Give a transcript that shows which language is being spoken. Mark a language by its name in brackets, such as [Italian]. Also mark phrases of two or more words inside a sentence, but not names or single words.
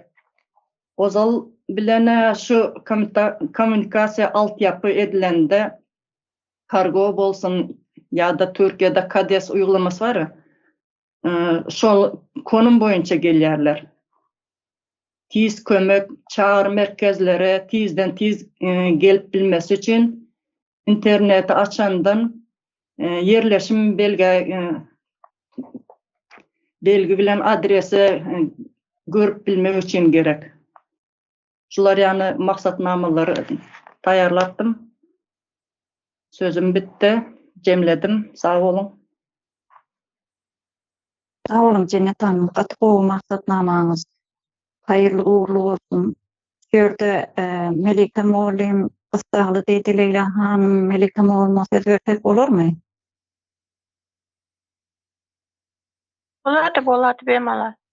[Turkmen] Ozal bilen şu kommunikasiýa altyapy edilende kargo bolsun ýa-da Türkiýede KADES uygulamasy bar. Şol konum boýunça gelýärler. Tiz kömek [Turkish] çağrı merkezlere [Turkmen] tizden tiz gelip [Turkish] bilmesi için [Turkmen] interneti açandan yerleşim belgi bilen adresi görüp bilmek için gerek. Şular ýany maksatnamalary taýarlattym. Sözüm bitti. Jemledim. Sağ olun. Sağ olun Cennet Hanım. Gatgow maksatnamaňyz haýyrly uğurlu bolsun. Şerde Melike Molim, Ystagly diýdi Leyla hanım, Melike Molim söz bermek bolarmy? Bolady bemalal.